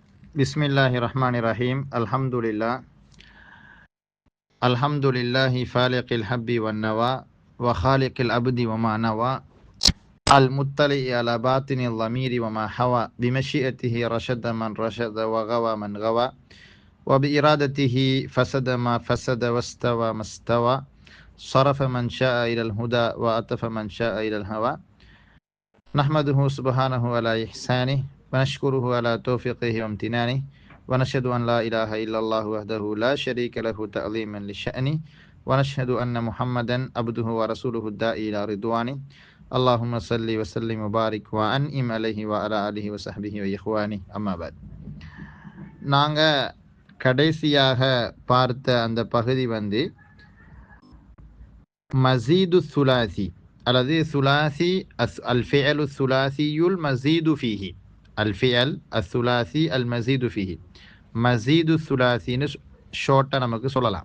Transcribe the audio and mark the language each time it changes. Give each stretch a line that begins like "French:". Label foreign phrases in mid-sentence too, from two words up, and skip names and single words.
Arabic: بسم الله الرحمن الرحيم. الحمد لله فالق الحب والنوى وخالق العبد وما نوى المطلع على باطن الضمير وما حوى بمشيئته رشد من رشد وغوى من غوى وبإرادته فسد ما فسد واستوى ما استوى صرف من شاء إلى الهدى وأطف من شاء إلى الهوى نحمده سبحانه على إحسانه ونشكره على توفيقه وامتنانه ونشهد أن لا إله إلا الله وحده لا شريك له تعظيما لشأنه ونشهد أن محمدا عبده ورسوله الداعي إلى رضوانه اللهم صل وسلم وبارك وأنعم عليه وعلى آله وصحبه وإخوانه أما بعد.
Tamil: நாங்கள் கடைசியாக பார்த்த அந்த பகுதி
Arabic: مزيد ثلاثي
Tamil: அல்லது
Arabic: ثلاثي الفعل ثلاثي المزيد فيه، الفعل الثلاثي المزيد فيه, مزيد ثلاثي
Tamil: ஷார்ட்டாக நமக்கு சொல்லலாம்.